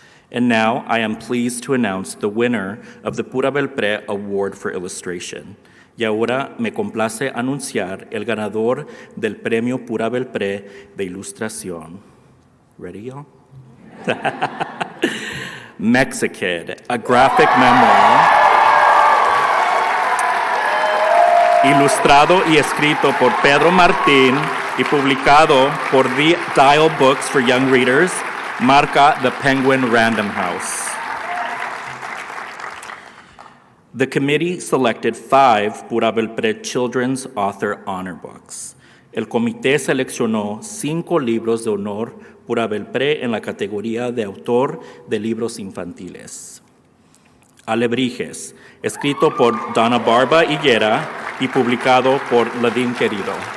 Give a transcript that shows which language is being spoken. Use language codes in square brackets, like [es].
[en] And now I am pleased to announce the winner of the Pura Belpré Award for Illustration. [es] Y ahora me complace anunciar el ganador del Premio Pura Belpré de Ilustración. [en] Ready, y'all? [es] Mexikid, [en] a graphic memoir, [es] ilustrado y escrito por Pedro Martín y publicado por The Dial Books for Young Readers, marca the Penguin Random House. [en] The committee selected 5 Pura Belpré Children's Author Honor Books. [es] El comité seleccionó 5 libros de honor Pura Belpré en la categoría de autor de libros infantiles. Alebrijes, escrito por Donna Barba Higuera y publicado por Ladín Querido.